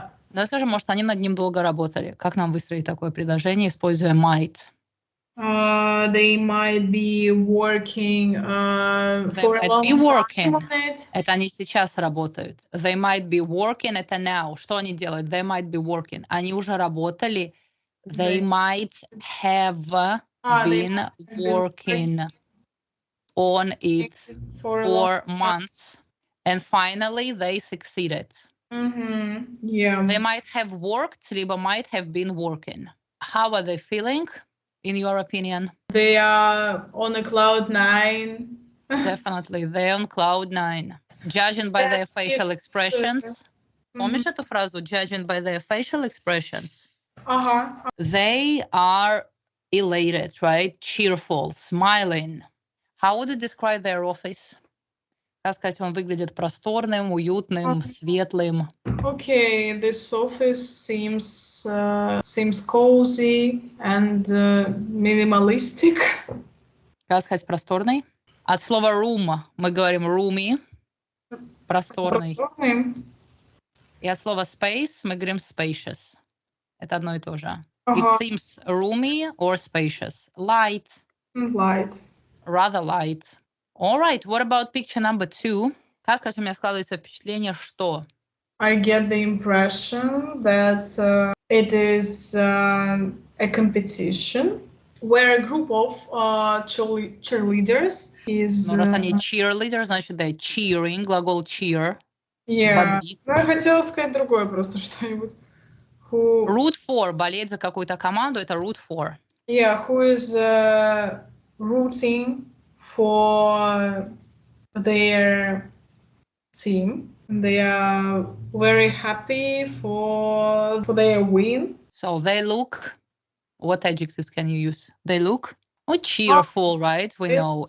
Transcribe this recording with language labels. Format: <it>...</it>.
<ru>Давай скажем, может, они над ним долго работали. Как нам выстроить такое предложение, используя might?</ru> <en>They might be working for a long time on it.</en> <ru>Это они сейчас работают.</ru> <en>They might be working, это now.</en> <ru>Что они делают?</ru> <en>They might be working.</en> <ru>Они уже работали.</ru> <en>They might have been working on it for months. And finally, they succeeded. Yeah. They might have worked, либо might have been working. How are they feeling, in your opinion? They are on a cloud 9. Definitely, they're on cloud 9. Judging by their facial expressions.</en> <ru>Помнишь эту фразу?</ru> <en>Judging by their facial expressions. They are elated, right? Cheerful, smiling. How would you describe their office?</en> <ru>Как сказать, он выглядит просторным, уютным, светлым.</ru> <en>Okay, this office seems cozy and minimalistic.</en> <ru>Как сказать просторный? От слова room мы говорим roomy, просторный. И от слова space мы говорим spacious. Это одно и то же.</ru> <en>It seems roomy or spacious. Light. Light. Rather light. All right, what about picture number 2?</en> <ru>Как сказать, у меня складывается впечатление, что?</ru> <en>I get the impression that it is a competition where a group of cheerleaders is...</en> <ru>Ну, раз они cheerleaders, значит, да, cheering, глагол cheer. Yeah, я хотела сказать другое просто что-нибудь. Root for, болеть за какую-то команду, это root for.</ru> <en>Yeah, who is rooting for their team. They are very happy for their win. So they look, what adjectives can you use? They look cheerful, right? We know.</en>